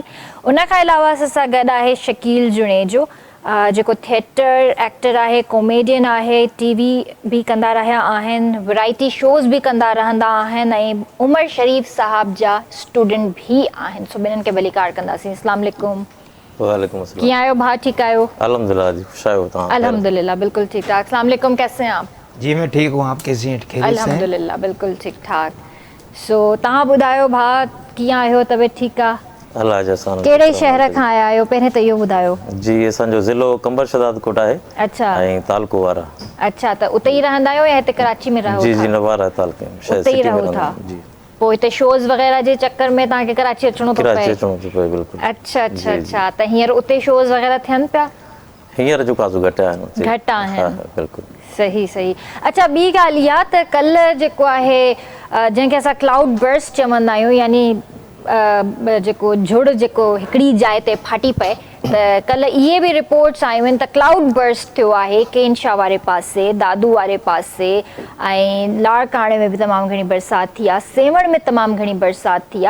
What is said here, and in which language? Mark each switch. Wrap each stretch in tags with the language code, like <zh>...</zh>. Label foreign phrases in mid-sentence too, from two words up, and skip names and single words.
<sd>उन खां अलावा असां सां गॾु आहे शकील जुनेजो, जेको</sd> <en>theatre actor</en> <sd>आहे, कॉमेडियन आहे, TV बि कंदा रहिया आहिनि,</sd> <en>variety shows</en> <sd>बि कंदा रहंदा आहिनि, ऐं उमर शरीफ़ साहब जा स्टूडेंट भी आहिनि। सो ॿिन्हिनि खे भलीकार कंदासीं।</sd> <ar>السلام عليكم. وعليكم السلام.</ar> <sd>कीअं आहियो भाउ, ठीकु आहियो? अल्हम्दुलिल्लाह जी, खुश आहियो तव्हां?</sd> <ur>الحمدللہ بالکل ٹھیک ٹھاک.</ur> <ar>السلام عليكم,</ar> <ur>کیسے ہیں آپ? جی میں ٹھیک ہوں، آپ کیسی ہیں? خیریت سے ہیں? الحمدللہ بالکل ٹھیک ٹھاک.</ur> <sd>सो तव्हां ॿुधायो भाउ, कीअं आहियो? तबियत ठीकु आहे? अल्लाह जा सान। कहिड़े शहर खां आया आहियो पहिरें त इहो ॿुधायो? जी असांजो ज़िलो कंबर शदाद कोट आहे। अच्छा ऐं तालको वारा। अच्छा, त उते ई रहंदा आहियो या हिते कराची में रहो? जी जी नवारा तालके में, शायद उते ई सिटी में रहो था? जी। पोइ हिते शोज़ वग़ैरह जे चक्कर में तव्हांखे कराची अचिणो थो कराची पए? अचणो थो पए बिल्कुल। अच्छा अच्छा अच्छा, त हींअर उते शोज़ वग़ैरह थियनि पिया? हींअर जो काज़ो घटि आहिनि। घटि आहिनि, बिल्कुल सही सही। अच्छा, ॿी ॻाल्हि इहा त कल्ह जेको आहे जंहिंखे असां</sd> <en>cloud burst</en> <sd>चवंदा आहियूं, यानी जेको झुड़ जेको हिकिड़ी जाइ ते फाटी पए, त कल्ह इहे बि रिपोर्ट्स आयूं आहिनि त</sd> <en>cloud burst</en> <sd>थियो आहे केनशाह वारे पासे, दादू वारे पासे, ऐं लाड़काणे में बि तमामु घणी बरसाति थी आहे, सेवण में तमामु घणी बरसाति थी आहे।</sd>